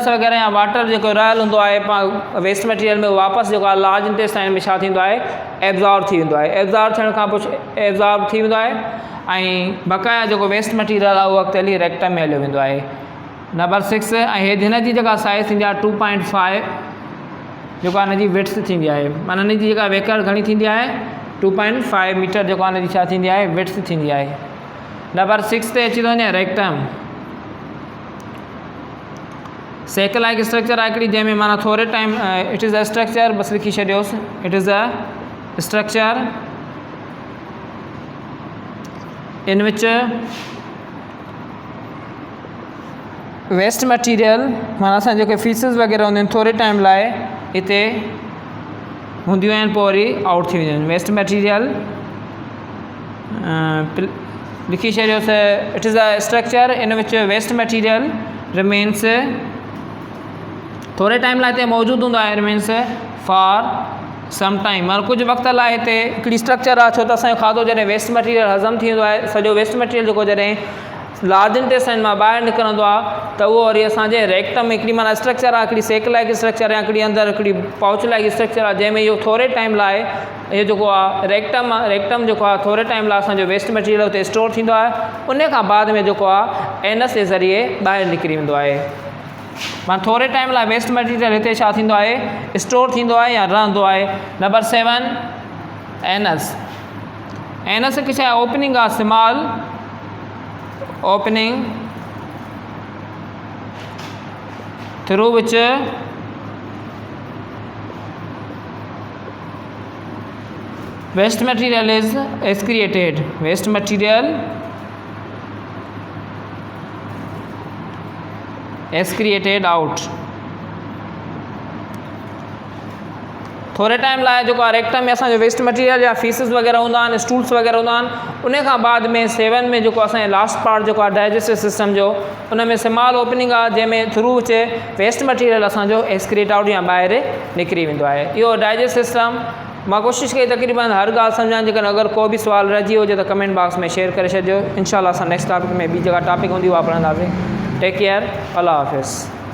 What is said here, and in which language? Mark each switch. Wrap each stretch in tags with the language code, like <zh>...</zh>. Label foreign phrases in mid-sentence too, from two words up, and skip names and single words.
<sd>वग़ैरह या वाटर जेको रहियल हूंदो आहे</sd> <en>waste material</en> <sd>में वापसि जेको आहे</sd> <en>large intestine</en> <sd>में छा थींदो आहे एब्ज़ॉर्ब थी वेंदो आहे एब्ज़ॉर्ब थियण खां पोइ एब्ज़ॉर्ब थी वेंदो आहे ऐं बक़ाया जेको</sd> <en>waste material</en> <sd>आहे उहो अॻिते हली रेक्टम में हलियो वेंदो आहे नंबर 6 ऐं हिन जी जेका साइज़ थींदी आहे 2.5 जेको आहे हिन जी विड्थ थींदी आहे माना हिन जी जेका वेकर घणी थींदी आहे 2.5 मीटर जेको आहे हिन जी छा थींदी आहे विड्थ थींदी आहे नंबर 6 ते अची थो वञे रेक्टम</sd> <en>sac like structure</en> <sd>आहे हिकिड़ी जंहिंमें माना थोरे टाइम</sd> <en>it is a structure</en> <sd>बसि लिखी छॾियोसि</sd> <en>it is a structure in which waste material</en> <sd>माना असां जेके फीसिस वग़ैरह हूंदियूं आहिनि थोरे टाइम लाइ हिते हूंदियूं आहिनि पोइ वरी आउट थी वेंदियूं आहिनि</sd> <en>waste material</en> <sd>लिखी छॾियोसि</sd> <en>it is a structure in which waste material remains</en> <sd>थोरे टाइम लाइ हिते मौजूदु हूंदो आहे</sd> <en>remains for some time</en> <sd>माना कुझु वक़्त लाइ हिते हिकिड़ी स्ट्रक्चर आहे छो त असांजो खाधो जॾहिं</sd> <en>waste material</en> <sd>हज़म थी वेंदो आहे सॼो</sd> <en>waste material</en> <sd>जेको जॾहिं</sd> <en>large intestine</en> <sd>मां ॿाहिरि निकिरंदो आहे त उहो वरी असांजे रेक्टम में हिकिड़ी माना स्ट्रक्चर आहे हिकिड़ी</sd> <en>sac like structure</en> <sd>आहे हिकिड़ी अंदरि हिकिड़ी</sd> <en>pouch like structure</en> <sd>आहे जंहिंमें इहो थोरे टाइम लाइ इहो जेको आहे रेक्टम जेको आहे थोरे टाइम लाइ असांजो</sd> <en>waste material</en> <sd>हुते स्टोर थींदो आहे उन खां बाद में जेको आहे एनस जे ज़रिए ॿाहिरि निकिरी वेंदो आहे माना थोरे टाइम लाइ</sd> <en>waste material</en> <sd>हिते छा थींदो आहे स्टोर थींदो आहे या रहंदो आहे नंबर 7 एनस हिकु छा आहे ओपनिंग आहे</sd> <en>small opening through which waste material is excreted waste material excreted out</en> <sd>थोरे टाइम लाइ जेको आहे रेक्टम में असांजो</sd> <en>waste material</en> <sd>या फीसिस वग़ैरह हूंदा आहिनि स्टूल्स वग़ैरह हूंदा आहिनि उन खां बाद में 7 में जेको असांजो</sd> <en>last part</en> <sd>जेको आहे</sd> <en>digestive system</en> <sd>जो उन में</sd> <en>small opening</en> <sd>आहे जंहिंमें थ्रू अचे</sd> <en>waste material</en> <sd>असांजो</sd> <en>excrete out</en> <sd>या ॿाहिरि निकिरी वेंदो आहे इहो</sd> <en>digest system</en> <sd>मां कोशिशि कई तक़रीबन हर ॻाल्हि सम्झाइण जेकॾहिं अगरि को बि सुवाल रहिजी हुजे त</sd> <en>comment box</en> <sd>में शेयर करे छॾिजो इंशाल्लाह असां</sd> <en>next topic</en> <sd>में ॿी जेका टॉपिक हूंदी उहा पढ़ंदासीं</sd> <en>take care</en> <sd>अल्लाह हाफ़िज़</sd>